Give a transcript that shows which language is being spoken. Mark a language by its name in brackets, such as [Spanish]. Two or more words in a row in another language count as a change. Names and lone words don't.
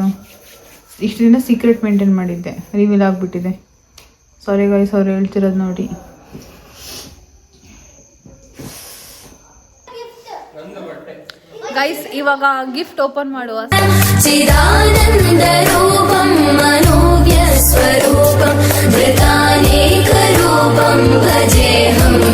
[Kannada] ಇಷ್ಟು ದಿನ [English] secret maintain [Kannada] ಮಾಡಿದ್ದೆ, ರಿವೀಲ್ ಆಗಿಬಿಟ್ಟಿದೆ. [English] sorry guys, [Kannada] ಅವ್ರು ಹೇಳ್ತಿರೋದು ನೋಡಿ. ಗೈಸ್ ಇವಾಗ [English] gift open [Kannada] ಮಾಡುವ. [Sanskrit] ಚಿದಾನಂದ ರೂಪಂ ಮನೋವ್ಯ ಸ್ವರೂಪಂ ಧೃತಾನೇಕ ರೂಪಂ ಭಜೇಹಂ